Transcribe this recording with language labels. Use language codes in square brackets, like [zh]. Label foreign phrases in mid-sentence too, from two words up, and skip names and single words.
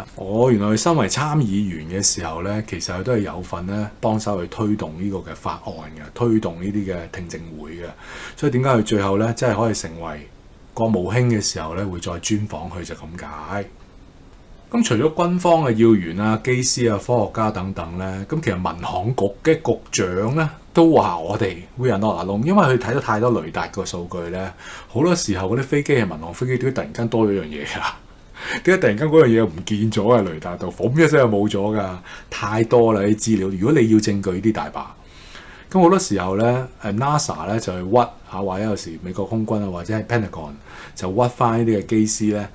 [yue] 原來佢身為參議員嘅時候咧，其實佢都係有份咧幫手去推動呢個嘅法案嘅，推動呢啲嘅聽證會嘅。所以點解佢最後咧真係可以成為國務卿嘅時候咧會再專訪佢就咁解。咁除咗軍方嘅要員啊、機師啊、科學家等等咧，咁其實民航局嘅局長咧都話我哋 [en] We are not alone， [yue] 因為佢睇到太多雷達個數據咧，好多時候嗰啲飛機係民航飛機，點解突然間多咗樣嘢㗎？點解突然間嗰樣嘢唔見咗啊？雷達度，嘣一聲就冇咗㗎，太多啦啲資料。如果你要證據啲大把，咁好多時候咧，NASA 咧就係屈嚇，或者有時美國空軍啊，或者係 Pentagon 就屈翻呢啲嘅機師咧。